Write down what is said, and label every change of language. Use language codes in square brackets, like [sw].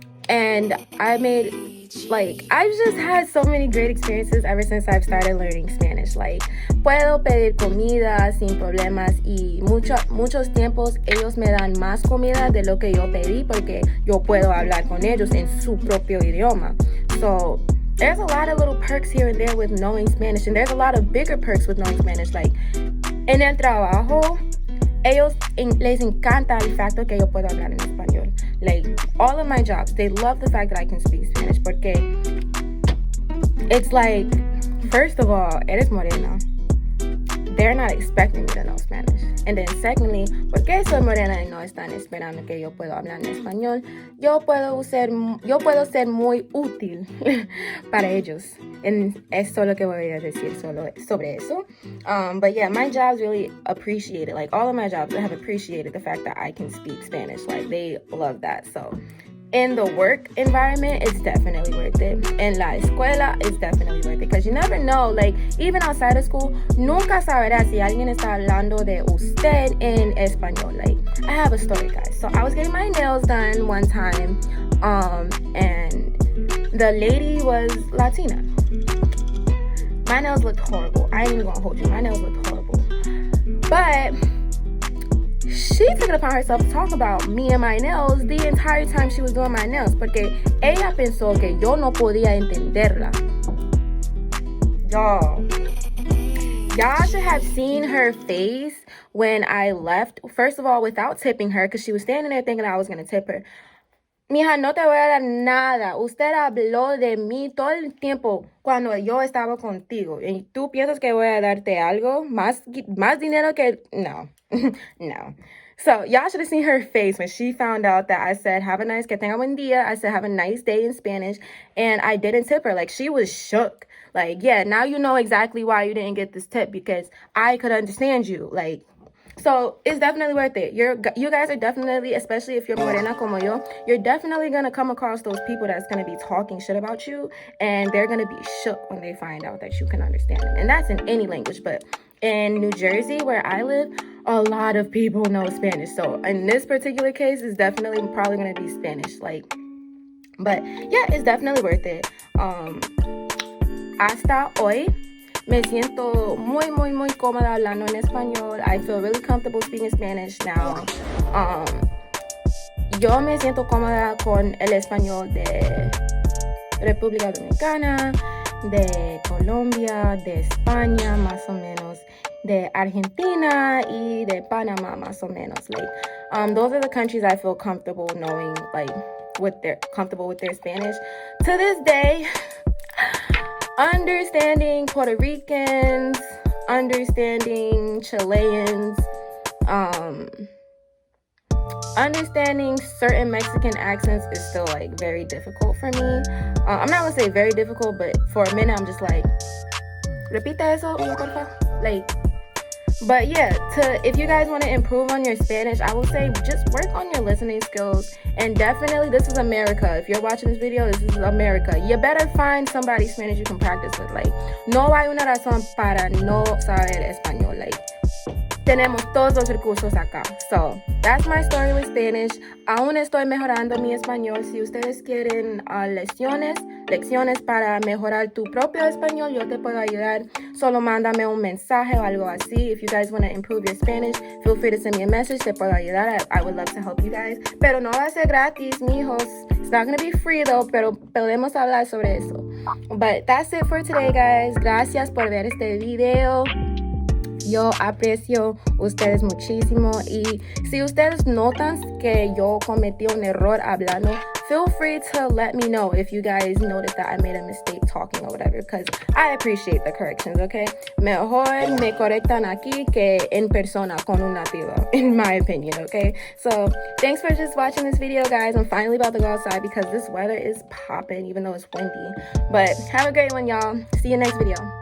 [en] And I've just had so many great experiences ever since I've started learning Spanish. [es] Like, puedo pedir comida sin problemas y muchos tiempos ellos me dan más comida de lo que yo pedí porque yo puedo hablar con ellos en su propio idioma. [en] So, there's a lot of little perks here and there with knowing Spanish, and there's a lot of bigger perks with knowing Spanish. [es] Like, en el trabajo, les encanta el facto que yo puedo hablar en español. [en] Like, all of my jobs, they love the fact that I can speak Spanish porque it's like, first of all, [es] eres morena. [en] they're not expecting me to know Spanish. [es] And then secondly, porque soy morena y no están esperando que yo pueda hablar en español, yo puedo ser muy útil para ellos. And eso es lo que voy a decir sobre eso. [en] But yeah, my jobs really appreciate it. Like all of my jobs have appreciated the fact that I can speak Spanish. Like they love that. So in the work environment, it's definitely worth it. [es] En la escuela, [en] it's definitely worth it. Because you never know, like, even outside of school, [es] nunca sabrá si alguien está hablando de usted en español. [en] Like, I have a story, guys. So I was getting my nails done one time, and the lady was Latina. My nails looked horrible. I ain't even gonna hold you. My nails looked horrible. But she took it upon herself to talk about me and my nails the entire time she was doing my nails, [es] porque ella pensó que yo no podía entenderla. [en] Y'all should have seen her face when I left. First of all, without tipping her, because she was standing there thinking I was going to tip her. [es] Mija, no te voy a dar nada. Usted habló de mí todo el tiempo cuando yo estaba contigo. ¿Y tú piensas que voy a darte algo? ¿Más dinero que...? No. No. [en] So, y'all should have seen her face when she found out that I said, [es] que tenga buen día. [en] I said, have a nice day in Spanish. And I didn't tip her. Like, she was shook. Like, yeah, now you know exactly why you didn't get this tip, because I could understand you. Like, so it's definitely worth it. You guys are definitely, especially if you're [es] morena como yo, [en] you're definitely going to come across those people that's going to be talking shit about you, and they're going to be shook when they find out that you can understand them. And that's in any language, but in New Jersey, where I live, a lot of people know Spanish. So in this particular case, it's definitely probably going to be Spanish. Like, but yeah, it's definitely worth it. [es] Hasta hoy, me siento muy, muy, muy cómoda hablando en español. [en] I feel really comfortable speaking Spanish now. [es] Yo me siento cómoda con el español de República Dominicana, de Colombia, de España, más o menos, de Argentina y de Panamá, más o menos. [en] Like, those are the countries I feel comfortable knowing, like, comfortable with their Spanish. To this day, understanding Puerto Ricans, understanding Chileans, understanding certain Mexican accents is still like very difficult for me. I'm not gonna say very difficult, but for a minute I'm just like, [es] repita eso, porfa. [en] Like, but yeah, if you guys want to improve on your Spanish, I will say just work on your listening skills. And definitely, this is America. If you're watching this video, this is America. You better find somebody Spanish you can practice with. [es] Like, no hay una razón para no saber español. Like, tenemos todos los recursos acá. [en] So, that's my story with Spanish. [es] Aún estoy mejorando mi español. Si ustedes quieren lecciones para mejorar tu propio español, yo te puedo ayudar. Solo mándame un mensaje o algo así. [en] If you guys want to improve your Spanish, feel free to send me a message. [es] Te puedo ayudar. [en] I would love to help you guys. [es] Pero no va a ser gratis, mijos. [en] It's not going to be free though, [es] pero podemos hablar sobre eso. [en] But that's it for today, guys. [es] Gracias por ver este video. Yo aprecio ustedes muchísimo, y si ustedes notan que yo cometí un error hablando, [en] feel free to let me know if you guys notice that I made a mistake talking or whatever, because I appreciate the corrections, okay? [es] Mejor me correctan aquí que en persona con un nativo, [en] in my opinion, okay? So thanks for just watching this video, guys. I'm finally about to go outside because this weather is popping, even though it's windy. But have a great one, y'all. See you next video.